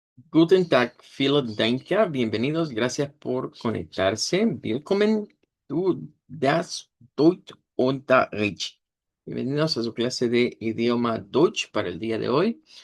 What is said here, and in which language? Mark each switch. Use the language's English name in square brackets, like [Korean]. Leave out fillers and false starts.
[German] Guten Tag, vielen Dank, [Spanish] bienvenidos, gracias por conectarse. [German] Willkommen zu das Deutschunterricht. [Spanish] Bienvenidos a su clase de idioma Deutsch para el día de hoy.